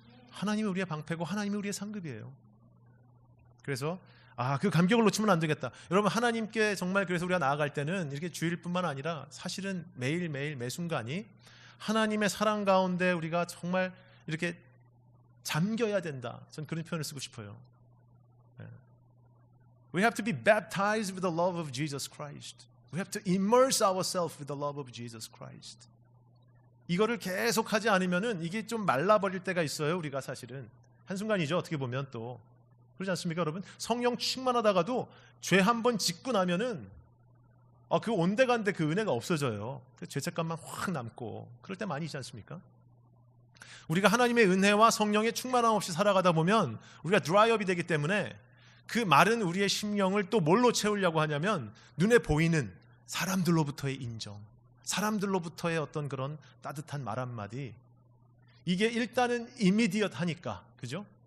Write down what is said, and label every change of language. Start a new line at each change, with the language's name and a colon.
Korean: 하나님이 우리의 방패고 하나님이 우리의 상급이에요. 그래서 그 감격을 놓치면 안 되겠다. 여러분, 하나님께 정말 그래서 우리가 나아갈 때는 이렇게 주일뿐만 아니라 사실은 매일매일 매순간이 하나님의 사랑 가운데 우리가 정말 이렇게 잠겨야 된다. 전 그런 표현을 쓰고 싶어요.
English: We have to be baptized with the love of Jesus Christ. We have to immerse ourselves with the love of Jesus Christ.
Korean: 이거를 계속 하지 않으면은 이게 좀 말라버릴 때가 있어요. 우리가 사실은 한순간이죠. 어떻게 보면 또 그렇지 않습니까, 여러분? 성령 충만하다가도 죄 한 번 짓고 나면은 그 온데간데 그 은혜가 없어져요. 그 죄책감만 확 남고 그럴 때 많이 있지 않습니까? 우리가 하나님의 은혜와 성령의 충만함 없이 살아가다 보면 우리가 드라이업이 되기 때문에 그 마른 우리의 심령을 또 뭘로 채우려고 하냐면 눈에 보이는 사람들로부터의 인정, 사람들로부터의 어떤 그런 따뜻한 말 한마디, 이게 일단은 이미디엇 하니까, 그죠?